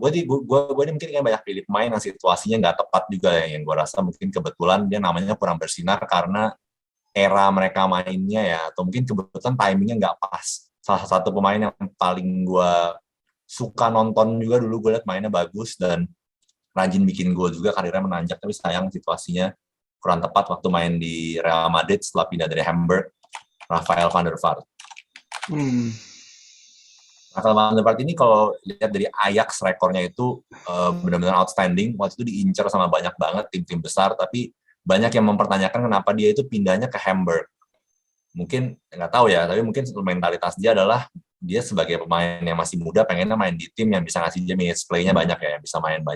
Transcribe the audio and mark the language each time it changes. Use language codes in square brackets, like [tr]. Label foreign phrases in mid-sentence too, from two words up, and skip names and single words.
[id] Gue ini mungkin kayak banyak pilih pemain yang situasinya nggak tepat juga ya, yang gue rasa mungkin kebetulan dia namanya kurang bersinar karena era mereka mainnya ya, atau mungkin kebetulan timingnya nggak pas. Salah satu pemain yang paling gue suka nonton juga dulu, gue liat mainnya bagus dan rajin bikin gol juga, karirnya menanjak, tapi sayang situasinya kurang tepat waktu main di Real Madrid setelah pindah dari Hamburg, Rafael van der Vaart. Rafael van der Vaart ini kalau lihat dari Ajax rekornya itu benar-benar outstanding. Waktu itu diincar sama banyak banget tim-tim besar, tapi banyak yang mempertanyakan kenapa dia itu pindahnya ke Hamburg. Mungkin nggak tahu ya, tapi mungkin mentalitas dia adalah dia sebagai pemain yang masih muda pengennya main di tim yang bisa ngasih dia [en] minutes play- [id] nya banyak ya, yang bisa main banyak.